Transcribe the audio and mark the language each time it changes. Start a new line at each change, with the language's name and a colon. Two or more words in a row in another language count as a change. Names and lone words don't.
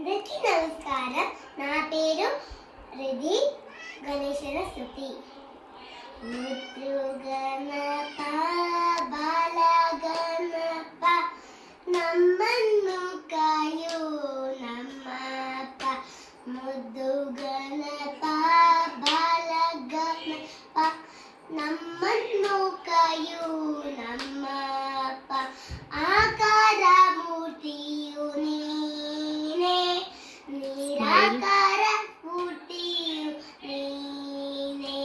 Telugu: అందరికీ నమస్కారం. నా పేరు రిధి.
Kannada: ಗಣೇಶನ ಸ್ತುತಿ. ಮುದ್ದುಗಣಪ ಬಾಲಗಣಪ ನಮ್ಮನ್ನು ಕಾಯೋ ನಮ್ಮಪ್ಪ. ಮುದ್ದುಗಣಪ ಬಾಲಗಣಪ ನಮ್ಮನ್ನು ಕಾಯೋ ನಮ್ಮಪ್ಪ. ಆಕಾರ ಮೂರ್ತಿಯು ನೀನೇ, ನಿರಾಕಾರ ಮೂರ್ತಿಯು ನೀನೇ.